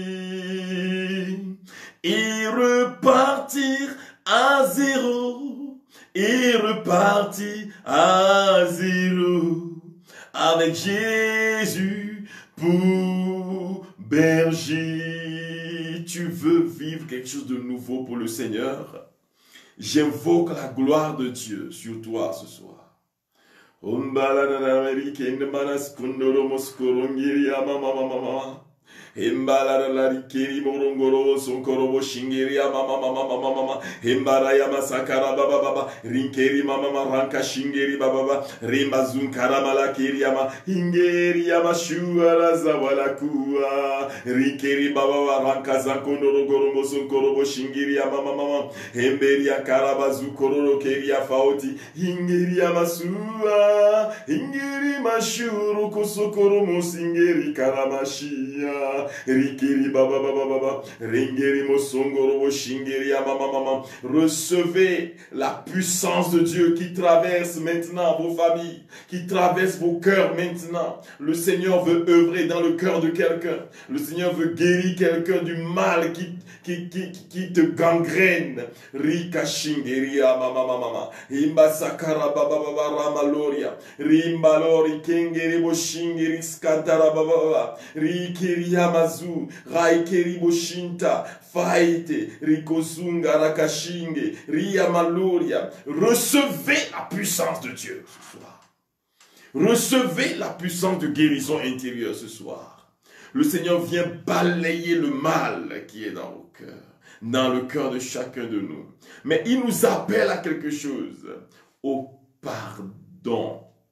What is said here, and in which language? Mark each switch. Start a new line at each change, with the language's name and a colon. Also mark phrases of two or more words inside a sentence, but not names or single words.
French: Et repartir à zéro, et repartir à zéro, avec Jésus pour berger. Tu veux vivre quelque chose de nouveau pour le Seigneur? J'invoque la gloire de Dieu sur toi ce soir. Embala la rikiri morongoro sonkoro shingiri mama mama mama mama embara ya masakara baba baba rinkeri mama ranka shingiri baba baba rimba zunkara malakiri yama ingeri yama shuara zawala kuwa rinkeri baba ranka zankondoro goromo sonkoro shingiri mama mama emberi ya karabazu kororo keri ya faoti ingeri yama suwa ingeri mashuru kosokoro mosingeri karamashia Rikiri baba baba baba. Ringeri mosongoro shingeri mama. Recevez la puissance de Dieu qui traverse maintenant vos familles, qui traverse vos cœurs maintenant. Le Seigneur veut œuvrer dans le cœur de quelqu'un. Le Seigneur veut guérir quelqu'un du mal qui te gangrène. Rika shingeria mama. Imba sakara baba baba ramaloria. Rimba lori kengeri bo shingeri skantara baba. Rikiria mazu. Raikeri bo shinta. Faite. Rikosunga rakashinge. Ria maloria. Recevez la puissance de Dieu ce soir. Recevez la puissance de guérison intérieure ce soir. Le Seigneur vient balayer le mal qui est dans vos cœurs, dans le cœur de chacun de nous. Mais il nous appelle à quelque chose, au pardon.